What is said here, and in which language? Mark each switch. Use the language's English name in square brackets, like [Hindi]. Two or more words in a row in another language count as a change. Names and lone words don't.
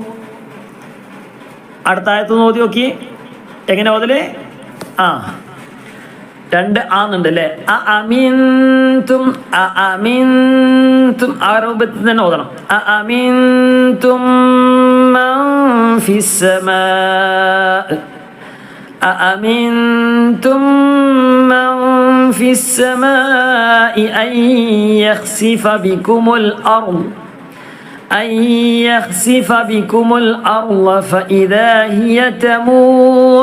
[Malayalam] അടുത്ത ആയത്ത് നോക്കി നോക്കി എങ്ങനെ ഓതല്, രണ്ട് ആന്നുണ്ട് അല്ലേ. അഅമിൻതും ആ രൂപത്തിൽ തന്നെ ഓതണം. [Arabic] أأمنتم من في السماء أأمنتم من في السماء أن يخسف بكم الأرض فإذا هي تمور